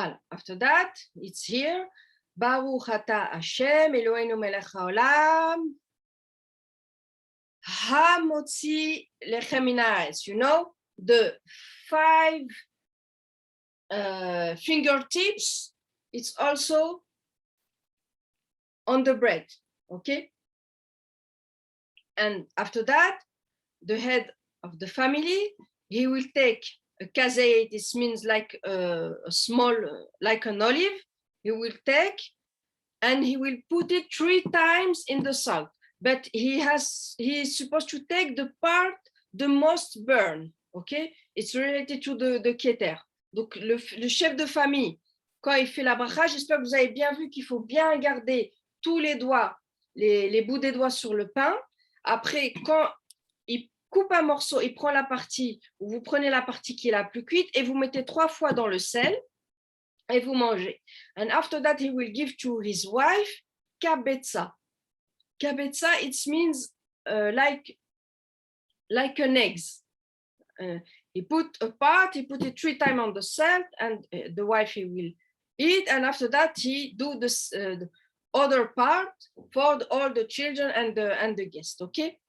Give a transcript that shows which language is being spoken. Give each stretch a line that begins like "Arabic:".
English: After that, it's here.
Hebrew: ברוך אתה השם, אלוהינו מלך העולם, המוציא לחם מן הארץ.
English: You know, the 5 fingertips, it's also on the bread, okay? And after that, the head of the family, he will take a kazayit. This means like a small, like an olive. He will take and he will put it 3 times in the salt. But he is supposed to take the part the most burn. Okay, it's related to the keter.
French: Donc le chef de famille, quand il fait la bracha, j'espère que vous avez bien vu qu'il faut bien garder tous les doigts, les bouts des doigts sur le pain. Après, quand coupe un morceau, il prend la partie, ou vous prenez la partie qui est la plus cuite et vous mettez 3 fois dans le sel et vous mangez.
English: And after that, he will give to his wife kabetza. Kabetza, it means like an egg. He put a part, he put it 3 times on the salt, and the wife he will eat. And after that, he do this the other part for all the children and the guests. Okay.